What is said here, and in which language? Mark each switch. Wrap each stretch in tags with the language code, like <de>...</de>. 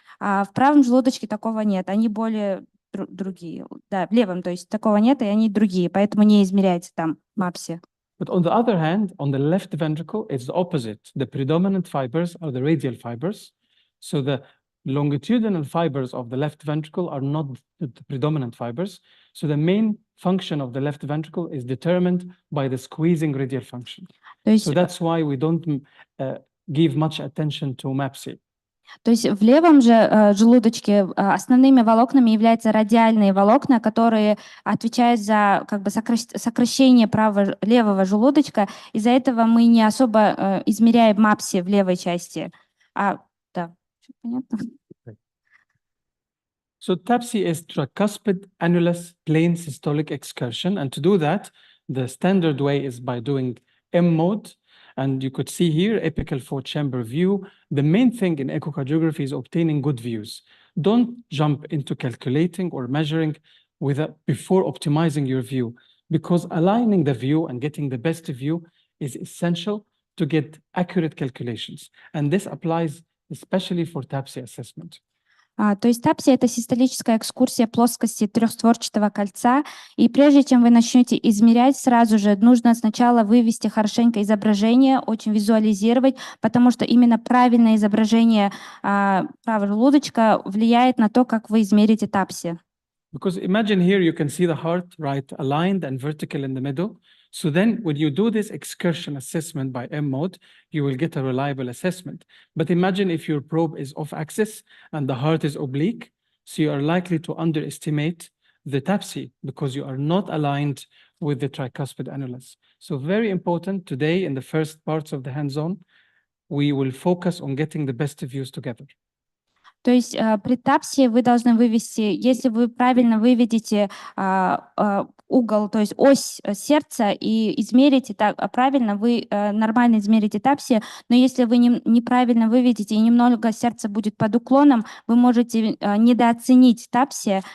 <ru>А в правом желудочке такого нет, они более другие. Да, в левом, то есть такого нет, и они другие, поэтому не измеряется там МАПСИ.</ru> <en>But on the other hand, on the left ventricle, it's the opposite. The predominant fibers are the radial fibers. So the longitudinal fibers of the left ventricle are not the predominant fibers. So the main function of the left ventricle is determined by the squeezing radial function. So that's why we don't give much attention to MAPSI.</en> <ru>То есть в левом же желудочке основными волокнами являются радиальные волокна, которые отвечают за как бы сокращение левого желудочка. Из-за этого мы не особо измеряем МАПСи в левой части. Да, понятно?</ru> <en>So TAPSI is tricuspid annulus plane systolic excursion. And to do that, the standard way is by doing M mode. And you could see here, apical four-chamber view. The main thing in echocardiography is obtaining good views. Don't jump into calculating or measuring before optimizing your view, because aligning the view and getting the best view is essential to get accurate calculations. And this applies especially for TAPSI assessment.</en> <ru>То есть TAPSI — это систолическая экскурсия плоскости трехстворчатого кольца, и прежде чем вы начнете измерять, сразу же нужно сначала вывести хорошенько изображение, очень визуализировать, потому что именно правильное изображение правого желудочка влияет на то, как вы измерите TAPSI.</ru> <en>Because imagine here you can see the heart, right, aligned and vertical in the middle. So then when you do this excursion assessment by M mode, you will get a reliable assessment. But imagine if your probe is off axis and the heart is oblique, so you are likely to underestimate the TAPSI because you are not aligned with the tricuspid annulus. So very important today in the first parts of the hands-on, we will focus on getting the best views together.</en> <ru>То есть при TAPSI вы должны вывести, если вы правильно выведете угол, то есть ось сердца и измерите правильно, вы нормально измерите TAPSI, но если вы неправильно выведете и немного сердце будет под уклоном, вы можете недооценить TAPSI.</ru>